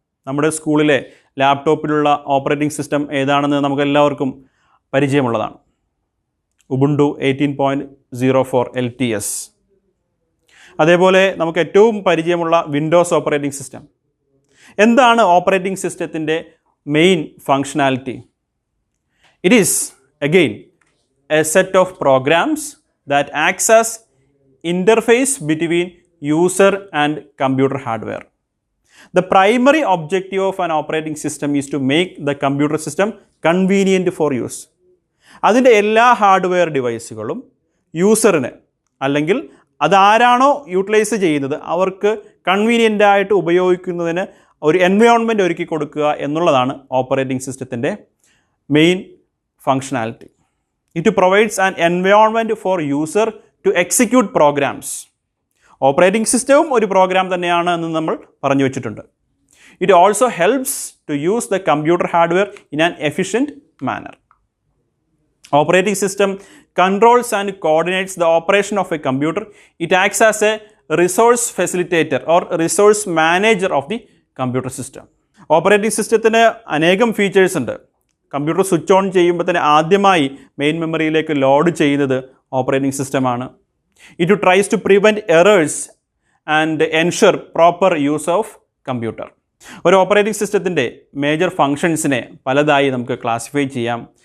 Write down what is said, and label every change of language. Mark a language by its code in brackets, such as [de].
[ml] നമ്മുടെ സ്കൂളിലെ ലാപ്ടോപ്പിലുള്ള operating system ഏതാണെന്ന് നമുക്കെല്ലാവർക്കും പരിചയമുള്ളതാണ്. Ubuntu 18.04 LTS. അതേപോലെ നമുക്ക് ഏറ്റവും പരിചയമുള്ള വിൻഡോസ് ഓപ്പറേറ്റിംഗ് സിസ്റ്റം. എന്താണ് ഓപ്പറേറ്റിംഗ് സിസ്റ്റത്തിൻ്റെ main functionality? [en] It is again a set of programs that acts as interface between user and computer hardware. The primary objective of an operating system is to make the computer system convenient for use. [ml] അതിൻ്റെ എല്ലാ hardware ഡിവൈസുകളും യൂസറിന് അല്ലെങ്കിൽ അതാരാണോ utilise ചെയ്യുന്നത് അവർക്ക് convenient ആയിട്ട് ഉപയോഗിക്കുന്നതിന് ഒരു environment ഒരുക്കി കൊടുക്കുക എന്നുള്ളതാണ് ഓപ്പറേറ്റിംഗ് സിസ്റ്റത്തിൻ്റെ main functionality. [en] It provides an environment for user to execute programs. [ml] Operating സിസ്റ്റവും ഒരു പ്രോഗ്രാം തന്നെയാണ് എന്ന് നമ്മൾ പറഞ്ഞു വെച്ചിട്ടുണ്ട്. [en] It also helps to use the computer hardware in an efficient manner. Operating system controls and coordinates the operation of a computer. It acts as a resource facilitator or resource manager of the computer system. [ml] Operating സിസ്റ്റത്തിന് അനേകം features ഉണ്ട്. Computer switch on ചെയ്യുമ്പോൾ തന്നെ ആദ്യമായി main മെമ്മറിയിലേക്ക് load ചെയ്യുന്നത് operating സിസ്റ്റമാണ്. [en] It tries to prevent errors and ensure proper use of computer. [ml] ഒരു ഓപ്പറേറ്റിംഗ് സിസ്റ്റത്തിൻ്റെ മേജർ ഫങ്ഷൻസിനെ പലതായി നമുക്ക് ക്ലാസിഫൈ ചെയ്യാം.